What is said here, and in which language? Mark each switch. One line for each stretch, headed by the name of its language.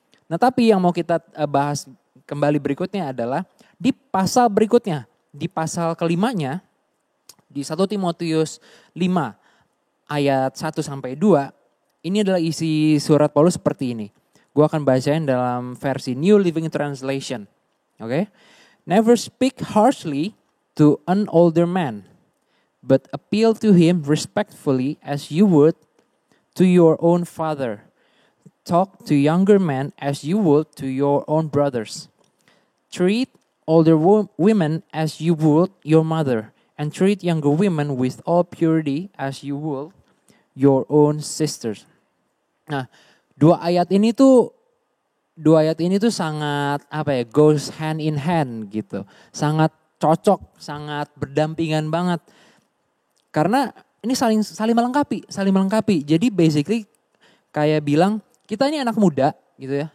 Indonesian: Nah, tapi yang mau kita bahas kembali berikutnya adalah di pasal berikutnya, di pasal kelimanya, di 1 Timotius 5 ayat 1 sampai 2, ini adalah isi surat Paulus seperti ini. Gue akan bacain dalam versi New Living Translation. Oke?
English: Never speak harshly to an older man, but appeal to him respectfully as you would to your own father. Talk to younger men as you would to your own brothers. Treat older women as you would your mother, and treat younger women with all purity as you would your own sisters.
Indonesian: Nah, dua ayat ini tuh sangat
English: goes hand in hand
Indonesian: gitu. Sangat cocok, sangat berdampingan banget. Karena ini saling melengkapi. Jadi basically kayak bilang kita ini anak muda gitu ya.